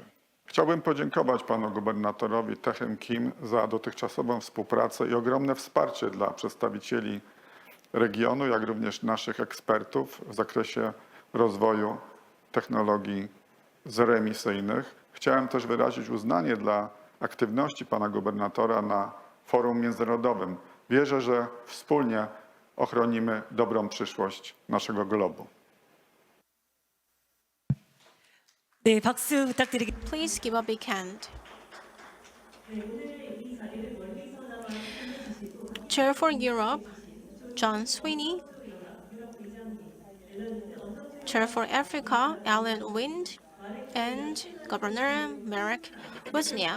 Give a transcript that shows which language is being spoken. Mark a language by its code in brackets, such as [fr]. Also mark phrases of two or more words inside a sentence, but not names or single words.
[pl] Chciałbym podziękować panu gubernatorowi Tae Kim za dotychczasową współpracę i ogromne wsparcie dla przedstawicieli regionu, jak również naszych ekspertów w zakresie rozwoju technologii zeroemisyjnych. Chciałem też wyrazić uznanie dla aktywności pana gubernatora na forum międzynarodowym. Wierzę, że wspólnie ochronimy dobrą przyszłość naszego globu. [ko] 네, 박수 부탁드리겠습니다. [en] Please give a big hand. Chair for Europe, John Sweeney. Chair for Africa, Alan Wind. And Governor Marek Wozniak.